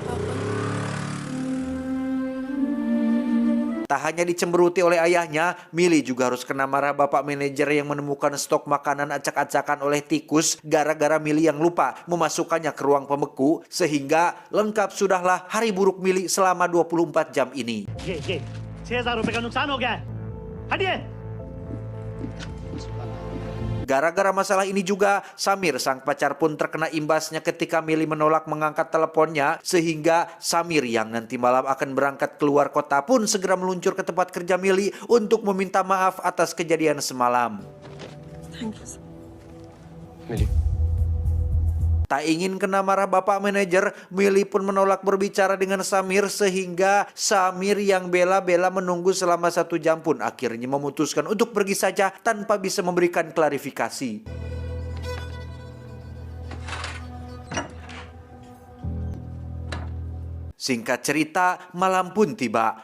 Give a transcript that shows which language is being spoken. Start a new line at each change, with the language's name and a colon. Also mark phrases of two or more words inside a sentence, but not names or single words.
Indonesian: Tak hanya dicemberuti oleh ayahnya, Mili juga harus kena marah bapak manajer yang menemukan stok makanan acak-acakan oleh tikus gara-gara Mili yang lupa memasukkannya ke ruang pembeku, sehingga lengkap sudahlah hari buruk Mili selama 24 jam ini.
Hindi: ये 6,000 रुपए का नुकसान हो गया है। हटिए।
Indonesian: Gara-gara masalah ini juga, Samir sang pacar pun terkena imbasnya ketika Mili menolak mengangkat teleponnya, sehingga Samir yang nanti malam akan berangkat keluar kota pun segera meluncur ke tempat kerja Mili untuk meminta maaf atas kejadian semalam.
English: Thank you.
Hindi: मिली
Indonesian: Tak ingin kena marah bapak manajer, Mili pun menolak berbicara dengan Samir, sehingga Samir yang bela-bela menunggu selama 1 jam pun akhirnya memutuskan untuk pergi saja tanpa bisa memberikan klarifikasi. Singkat cerita, malam pun tiba.